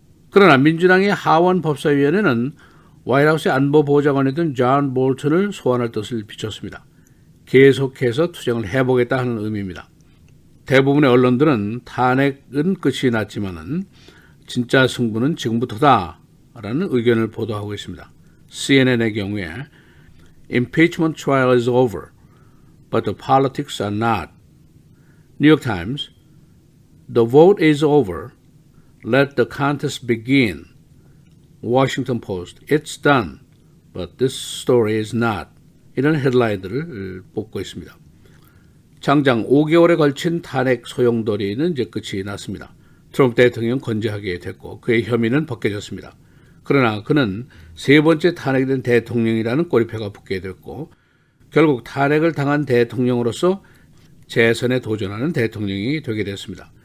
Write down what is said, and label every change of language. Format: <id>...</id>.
<ko>그러나 민주당의 하원 법사위원회는 화이트하우스 안보보좌관이던 존 볼턴을 소환할 뜻을 비췄습니다. 계속해서 투쟁을 해보겠다 하는 의미입니다. 대부분의 언론들은 탄핵은 끝이 났지만은 진짜 승부는 지금부터다라는 의견을 보도하고 있습니다. CNN의 경우에</ko> <en>Impeachment trial is over, but the politics are not. New York Times, the vote is over. Let the contest begin. Washington Post, It's done, but this story is not.</en> <ko>이런 헤드라인들을 뽑고 있습니다. 장장 5개월에 걸친 탄핵 소용돌이는 이제 끝이 났습니다. 트럼프 대통령 건재하게 됐고 그의 혐의는 벗겨졌습니다. 그러나 그는 세 번째 탄핵이 된 대통령이라는 꼬리표가 붙게 됐고 결국 탄핵을 당한 대통령으로서 재선에 도전하는 대통령이 되게 됐습니다.</ko>